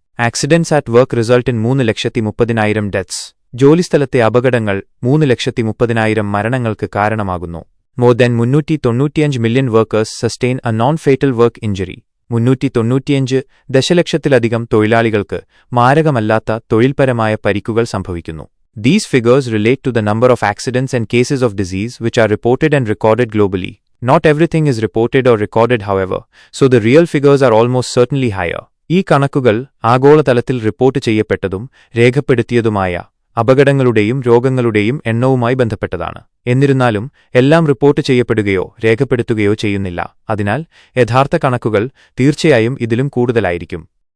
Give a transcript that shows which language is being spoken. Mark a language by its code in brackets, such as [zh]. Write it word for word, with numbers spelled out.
[en] accidents at work result in [ml] മൂന്ന് ലക്ഷത്തി മുപ്പതിനായിരം ഡെത്ത്സ്. ജോലിസ്ഥലത്തെ അപകടങ്ങൾ മൂന്ന് ലക്ഷത്തി മുപ്പതിനായിരം മരണങ്ങൾക്ക് കാരണമാകുന്നു. [en] More than [ml] മുന്നൂറ്റി തൊണ്ണൂറ്റിയഞ്ച് [en] Million workers sustain a non-fatal work injury. [ml] മുന്നൂറ്റി തൊണ്ണൂറ്റിയഞ്ച് ദശലക്ഷത്തിലധികം തൊഴിലാളികൾക്ക് മാരകമല്ലാത്ത തൊഴിൽപരമായ പരിക്കുകൾ സംഭവിക്കുന്നു. [en] These figures relate to the number of accidents and cases of disease which are reported and recorded globally. Not everything is reported or recorded, however, so the real figures are almost certainly higher. [ml] ഈ കണക്കുകൾ ആഗോളതലത്തിൽ report ചെയ്യപ്പെട്ടതും രേഖപ്പെടുത്തിയതുമായ അപകടങ്ങളുടെയും രോഗങ്ങളുടെയും എണ്ണവുമായി ബന്ധപ്പെട്ടതാണ്. എന്നിരുന്നാലും എല്ലാം report ചെയ്യപ്പെടുകയോ രേഖപ്പെടുത്തുകയോ ചെയ്യുന്നില്ല. അതിനാൽ യഥാർത്ഥ കണക്കുകൾ തീർച്ചയായും ഇതിലും കൂടുതലായിരിക്കും.